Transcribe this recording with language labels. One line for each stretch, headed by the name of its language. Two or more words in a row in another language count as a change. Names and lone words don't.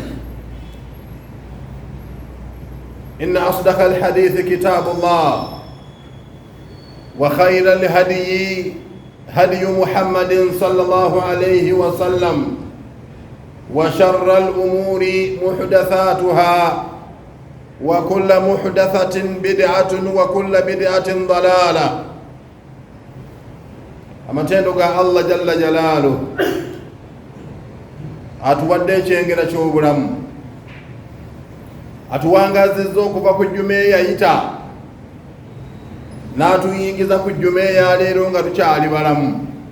Arabic: إن أصدق الحديث كتاب الله، وخير الهدي هدي محمد صلى الله عليه وسلم، وشر الأمور محدثاتها، وكل محدثة بدعة، وكل بدعة ضلالة.
Ganda: amatendo ga Allah
Arabic: جل جلاله
Ganda: atuwadde kyengera ky'obulamu, atuwangazizza okuva ku jjuma eyayita n'atuyingiza ku jjuma eya leero nga tukyali balamu.